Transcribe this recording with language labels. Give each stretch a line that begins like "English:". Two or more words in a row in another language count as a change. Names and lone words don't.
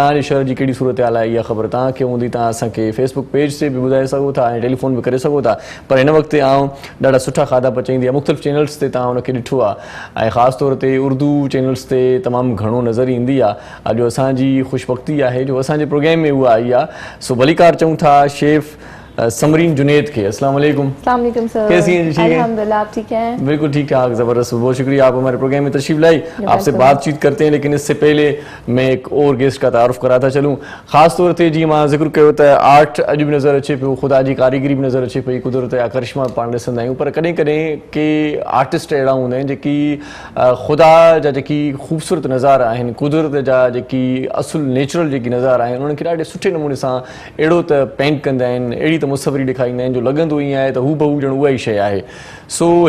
Sindhi: तव्हांजे शहर जी कहिड़ी सूरत हाल आहे, इहा ख़बर तव्हांखे हूंदी, तव्हां असांखे फेसबुक पेज ते बि ॿुधाए सघो था ऐं टेलीफोन बि करे सघो था। पर हिन वक़्तु आउं ॾाढा सुठा खाधा पचाईंदी आहे, मुख़्तलिफ़ चैनल्स ते तव्हां हुनखे ॾिठो आहे, ऐं ख़ासि तौर ते उर्दू चैनल्स ते तमामु घणो नज़र ईंदी आहे। अॼु असांजी ख़ुशबख़्ती आहे जो असांजे प्रोग्राम में उहा आई आहे। सो भलीकार चऊं था शेफ़ समरीन जुनेद के।
Arabic: السلام عليكم. السلام عليكم सर।
Urdu: کیسی ہیں جی؟ ٹھیک ہے, الحمدللہ، آپ ٹھیک ہیں? بالکل ٹھیک ٹھاک، زبردست۔ بہت شکریہ آپ ہمارے پروگرام میں تشریف لائی، آپ سے بات چیت کرتے ہیں. لیکن اس سے پہلے میں ایک اور گیسٹ کا تعارف کراتا چلوں.
Sindhi: ख़ासि तौर ते जीअं मां ज़िक्र कयो त आर्ट अॼु बि नज़र अचे पियो, ख़ुदा जी कारीगरी बि नज़र अचे पई, कुदरत जा करिश्मा पाण ॾिसंदा आहियूं। पर कॾहिं कॾहिं के आर्टिस्ट अहिड़ा हूंदा आहिनि जेकी ख़ुदा जा जेकी ख़ूबसूरत नज़ारा आहिनि, कुदरत जा जेकी असुल नेचुरल जेकी नज़ारा आहिनि, उन्हनि खे ॾाढे सुठे नमूने सां अहिड़ो त पेंट कंदा आहिनि, अहिड़ी त मुसवरी ॾेखारींदा आहिनि जो लॻंदो ईअं आहे त हू बहु ॼण उहा ई शइ आहे।